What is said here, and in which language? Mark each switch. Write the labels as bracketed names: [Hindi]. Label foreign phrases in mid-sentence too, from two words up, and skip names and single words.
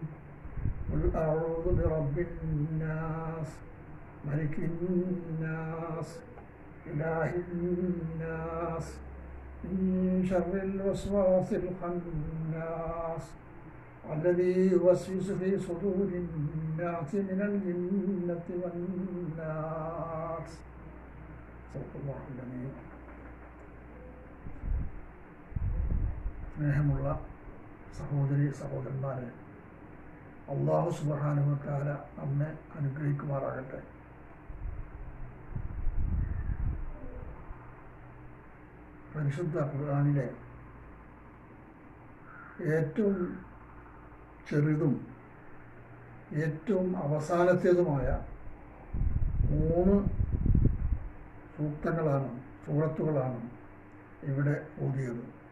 [Arabic] قل أعوذ برب الناس ملك الناس إله الناس من شر الوسواس الخناس الذي يوسوس في صدور الناس من الجنة والناس. صدق الله العظيم. [Malayalam] സ്നേഹമുള്ള സഹോദരി സഹോദരന്മാരെ, [Arabic] الله سبحانه وتعالى [Malayalam] നമ്മെ അനുഗ്രഹിക്കുമാറാകട്ടെ. പരിശുദ്ധ ഖുർആനിലെ ഏറ്റവും ചെറുതും ഏറ്റവും അവസാനത്തേതുമായ 3 സൂറത്തുകളാണ് ഇവിടെ ഓതിയത്.